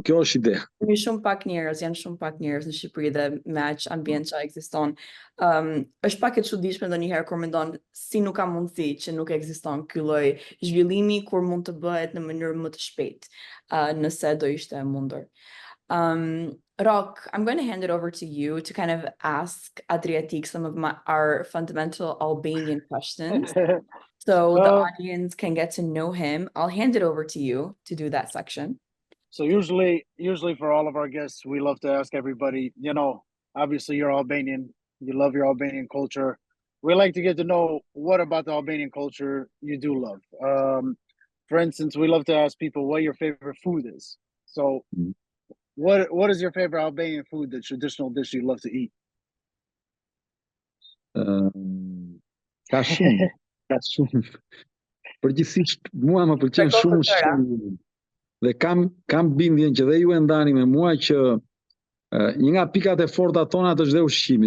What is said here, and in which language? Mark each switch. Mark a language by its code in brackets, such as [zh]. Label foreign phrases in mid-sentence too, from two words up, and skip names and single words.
[sq] Kjo është ide. Janë shumë pak njerëz në Shqipëri dhe me aq ambient që ekziston. Është pak e çuditshme ndonjëherë kur mendon si nuk ka mundësi që nuk ekziston ky lloj zhvillimi kur mund të bëhet në mënyrë më të shpejtë, nëse do ishte e mundur. [en] Rock, I'm going to hand it over to you to kind of ask Adriatic some of our fundamental Albanian questions. So the audience can get to know him. I'll hand it over to you to do that section. So usually for all of our guests, we love to ask everybody, obviously you're Albanian, you love your Albanian culture. We like to get to know what about the Albanian culture you do love. For instance, we love to ask people what your favorite food is. So what is your favorite Albanian food, the traditional dish you love to eat? [sq] Ka shumë. Përgjithsisht mua më pëlqen shumë dhe kam bindjen që dhe ju e ndani me mua që një nga pikat e forta tona është dhe ushqimi.